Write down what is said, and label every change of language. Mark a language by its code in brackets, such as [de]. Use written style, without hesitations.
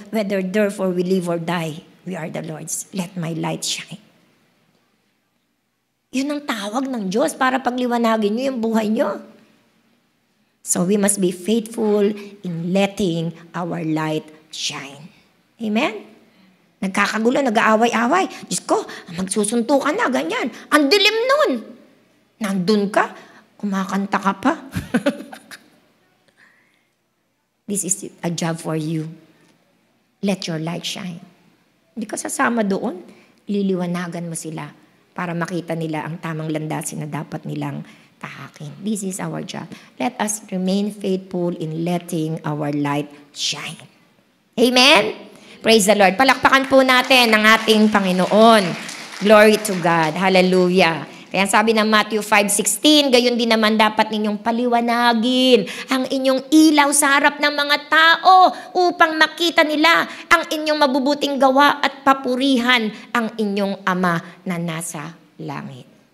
[en] Whether therefore we live or die, we are the Lord's. Let my light shine. [tl] Yun ang tawag ng Diyos para pagliwanagin nyo yung buhay nyo. [en] So we must be faithful in letting our light shine. Amen? [tl] Nagkakagulo, nag-aaway-away. Diyos ko, magsusuntukan na, ganyan. Ang dilim nun. Nandun ka, kumakanta ka pa. [en] This is a job for you. Let your light shine. [tl] Hindi ka sasama doon. Liliwanagan mo sila para makita nila ang tamang landasin na dapat nilang tahakin. [en] This is our job. Let us remain faithful in letting our light shine. Amen? Praise the Lord. [tl] Palakpakan po natin ang ating Panginoon. [en] Glory to God. [tl] Hallelujah. Kaya sabi ng Matthew 5:16, gayon din naman dapat ninyong paliwanagin ang inyong ilaw sa harap ng mga tao upang makita nila ang inyong mabubuting gawa at papurihan ang inyong Ama na nasa langit.